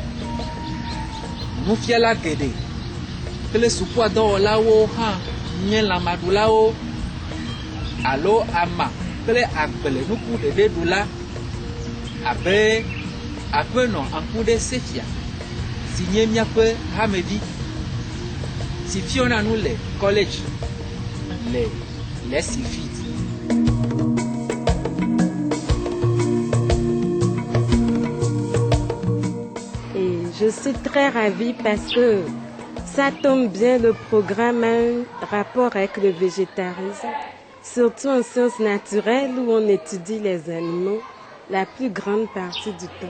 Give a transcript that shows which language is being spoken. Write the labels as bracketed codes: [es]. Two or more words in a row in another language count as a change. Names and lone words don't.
[ee] Nufiala geɖe kple sukuadɔwɔlawo hã nye lãmaɖulawo alo ama kple agblenuku ɖeɖeɖula abe aƒenɔ Ankuɖe Sefia si nye míaƒe hamevi si fiɔna nu le college le Les Sylphides. [fr] Et je suis très ravie parce que ça tombe bien, le programme a un rapport avec le végétarisme, surtout en sciences naturelles où on étudie les animaux la plus grande partie du temps.